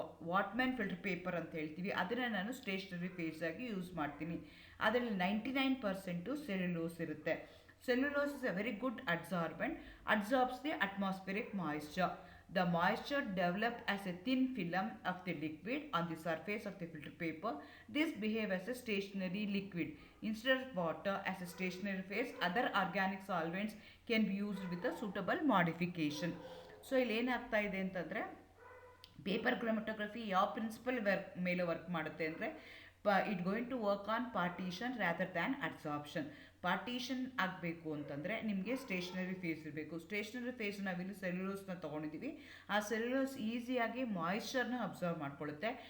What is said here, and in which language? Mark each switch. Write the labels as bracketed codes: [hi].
[kn] ವಾಟ್ಮ್ಯಾನ್ filter paper ಅಂತ ಹೇಳ್ತೀವಿ, ಅದನ್ನು ನಾನು ಸ್ಟೇಷನರಿ ಫೇಸ್ ಆಗಿ ಯೂಸ್ ಮಾಡ್ತೀನಿ. ಅದರಲ್ಲಿ 99% ಸೆಲ್ಯುಲೋಸ್ ಇರುತ್ತೆ. [en] Cellulose is a very good adsorbent, absorbs the atmospheric moisture. The moisture developed as a thin film of the liquid on the surface of the filter paper. This behaves as a stationary liquid. Instead of water as a stationary phase, other organic solvents can be used with a suitable modification. [kn] So, ಇಲ್ಲಿ ಏನಾಗ್ತಾ ಇದೆ ಅಂತಂದರೆ, paper ಕ್ರೊಮಟೋಗ್ರಫಿ ಯಾವ principal ಮೇಲೆ work ಮಾಡುತ್ತೆ ಅಂದರೆ, [en] It going to work on partition rather than absorption. [kn] Partition ಆಗಬೇಕು ಅಂತಂದರೆ ನಿಮಗೆ ಸ್ಟೇಷನರಿ ಫೇಸ್ ಇರಬೇಕು. ಸ್ಟೇಷನರಿ ಫೇಸ್ ನಾವಿಲ್ಲಿ ಸೆಲ್ಯುಲೋಸ್ನ ತೊಗೊಂಡಿದ್ದೀವಿ. ಆ ಸೆಲ್ಯುಲೋಸ್ ಈಸಿಯಾಗಿ ಮಾಯಿಶ್ಚರ್ನ ಅಬ್ಸರ್ವ್ ಮಾಡ್ಕೊಳ್ಳುತ್ತೆ.